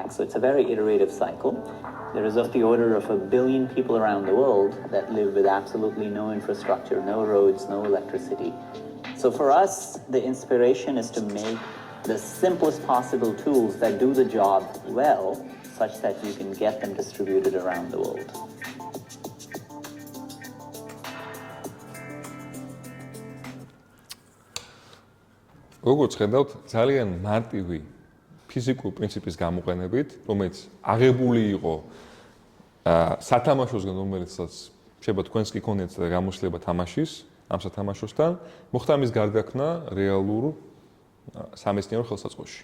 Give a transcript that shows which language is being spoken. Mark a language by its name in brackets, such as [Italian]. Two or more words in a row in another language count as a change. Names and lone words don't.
[English] So it's a very iterative cycle. There is of the order of 1 billion people around the world that live with absolutely no infrastructure, no roads, no electricity. So for us, the inspiration is to make the simplest possible tools that do the job well, such that you can get them distributed around the world. [Georgian] როგორც ხედავთ, ძალიან მარტივი ფიზიკური პრინციპის გამოყენებით, რომელიც აღებული იყო სათამაშოსგან, რომელიცაც შეიძლება თქვენს კი ქონიათ გამოსლება თამაშის, ამ სათამაშოსთან, მოხდა ამის გარდაქმნა რეალურ სამეცნიერო ხელსაწყოში.